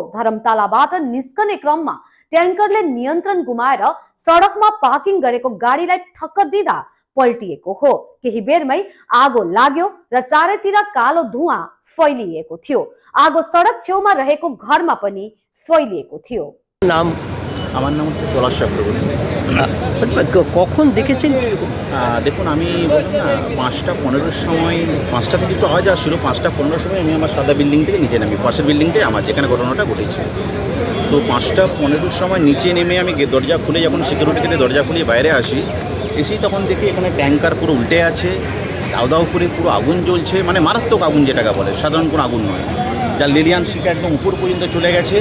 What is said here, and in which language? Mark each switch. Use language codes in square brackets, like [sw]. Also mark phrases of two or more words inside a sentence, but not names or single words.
[ne] धर्मतालाबाट निस्कने क्रममा ट्याङ्करले नियन्त्रण गुमाएर सडकमा पार्किङ गरेको गाडीलाई ठक्कर दिँदा पल्टिएको हो। केही बेरमै आगो लाग्यो र चारैतिर कालो धुवाँ फैलिएको थियो। आगो सडक छेउमा रहेको घरमा पनि फैलिएको थियो। नाम [bn] আমার নাম হচ্ছে পলাশ চক্রবর্তী। কখন দেখেছেন? দেখুন, আমি বলছি না, 5:15 সময়, 5টা থেকে একটু আওয়াজ আসছিল। 5:15 সময় আমি আমার সাদা বিল্ডিং থেকে নিচে নামি। পাশের বিল্ডিংটাই আমার, যেখানে ঘটনাটা ঘটেছে। তো 5:15 সময় নিচে নেমে আমি দরজা খুলে, যখন সিকিউরিটি থেকে দরজা খুলে বাইরে আসি, এসেই তখন দেখি এখানে ট্যাঙ্কার পুরো উল্টে আছে, দাউ দাউ করে পুরো আগুন জ্বলছে, মানে মারাত্মক আগুন যেটাকে বলে, সাধারণ কোনো আগুন নয়, যার লেলিয়ান শিখা একদম উপর পর্যন্ত চলে গেছে।